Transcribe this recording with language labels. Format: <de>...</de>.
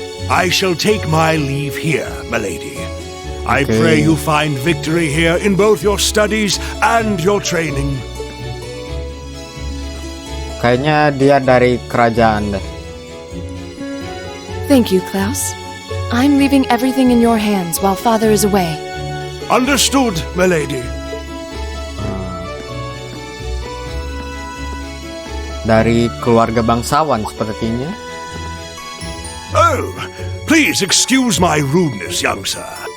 <en>I shall take my leave here, milady. I Okay. pray you find victory here in both your studies and your training.</en> <id>Kayaknya dia dari kerajaan deh.</id> <en>Thank you, Klaus. I'm leaving everything in your hands while Father is away. Understood, milady.</en> <id>Dari keluarga bangsawan sepertinya.</id> <en>Oh, please excuse my rudeness, young sir.</en>